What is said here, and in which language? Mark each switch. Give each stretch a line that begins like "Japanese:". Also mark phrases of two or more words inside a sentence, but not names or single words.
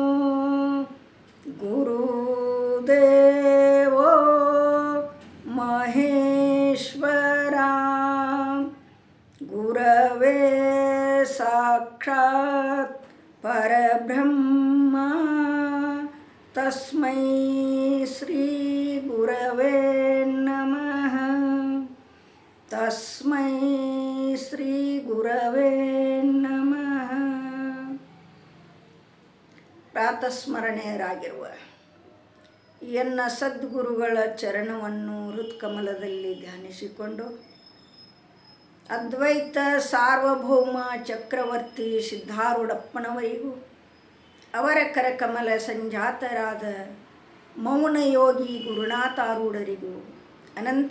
Sanskrit: गुरुदेवो महेश्वरा गुरवे साक्षात् परब्रह्मा तस्मै श्री गुरवे नमः। तस्मै श्री गुरवे नमः।
Kannada: ಪ್ರಾತಸ್ಮರಣೆಯರಾಗಿರುವ ಎನ್ನ ಸದ್ಗುರುಗಳ ಚರಣವನ್ನು ಹೃತ್ಕಮಲದಲ್ಲಿ ಧ್ಯಾನಿಸಿಕೊಂಡು ಅದ್ವೈತ ಸಾರ್ವಭೌಮ ಚಕ್ರವರ್ತಿ ಸಿದ್ಧಾರೂಢಪ್ಪನವರಿಗೂ ಅವರ ಕರಕಮಲ ಸಂಜಾತರಾದ ಮೌನಯೋಗಿ ಗುರುನಾಥಾರೂಢರಿಗೂ ಅನಂತ